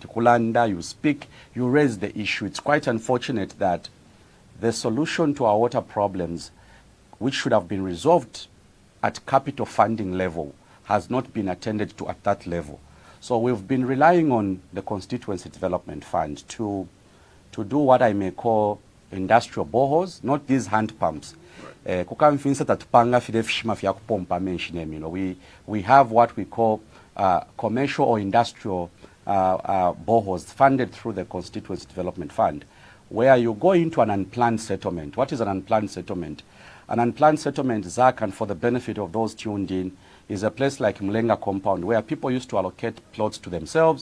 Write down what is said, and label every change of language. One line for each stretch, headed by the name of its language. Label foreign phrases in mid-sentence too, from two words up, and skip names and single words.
English: Kulanda, you speak, you raise the issue. It's quite unfortunate that the solution to our water problems, which should have been resolved at capital funding level, has not been attended to at that level. So we've been relying on the Constituency Development Fund to do what I may call industrial boreholes, not these hand pumps.
Bemba: Kamfinsa tatupanga fide fishima fya kupompa menshine.
English: We have what we call commercial or industrial boreholes funded through the Constituency Development Fund, where you go into an unplanned settlement. What is an unplanned settlement? An unplanned settlement, Zach, and for the benefit of those tuned in, is a place like Mlenga compound where people used to allocate plots to themselves.